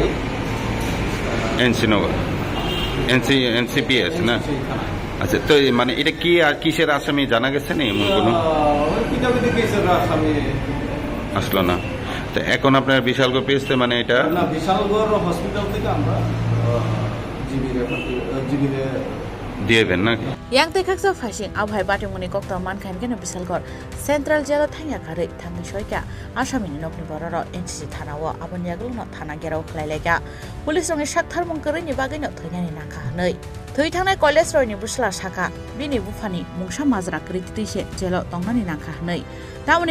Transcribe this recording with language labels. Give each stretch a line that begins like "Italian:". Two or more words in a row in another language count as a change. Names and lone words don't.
Bangla: এনসিনগর এনসিপিএস না আচ্ছা তো মানে এটা কি আর কিসের আসামি জানা গেছে না এমন কোনো আসলো না তো এখন আপনার বিশালগড় পেয়েছে মানে এটা না বিশালগড় হসপিটাল থেকে আমরা জিবিরে দিয়েবেন না
Kok Borok: Yang tekak so fashion abhai bating muni kokta man kan gena Bisalgor Central Jail thangya kare thamni soika asami ni nokni bororo NCC thana wa abon yaglo no thana gerau khlailega police ronge sakthar mungkare ni bagai no thani nakha nei thoi thangnai college roi ni busla saka bini bufani mungsa majra kriti se jelo tongmani nakha nei tamani